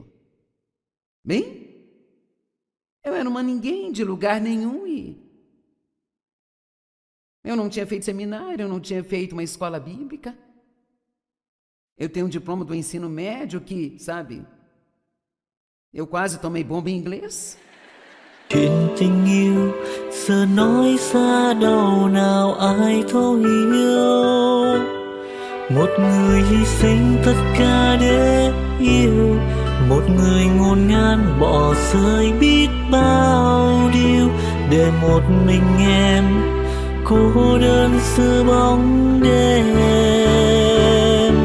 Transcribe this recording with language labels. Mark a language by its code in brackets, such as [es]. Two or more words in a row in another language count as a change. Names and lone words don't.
[pt] Bem, eu era uma ninguém de lugar nenhum e eu não tinha feito seminário, eu não tinha feito uma escola bíblica. Eu tenho um diploma do ensino médio que, sabe, eu quase tomei bomba em inglês. [vi] Chuyện tình yêu giờ nói xa đâu nào ai thấu hiểu. Một người hy sinh tất cả để yêu, một người ngổn ngang bỏ rơi biết bao điều để một mình em cô đơn giữa bóng đêm.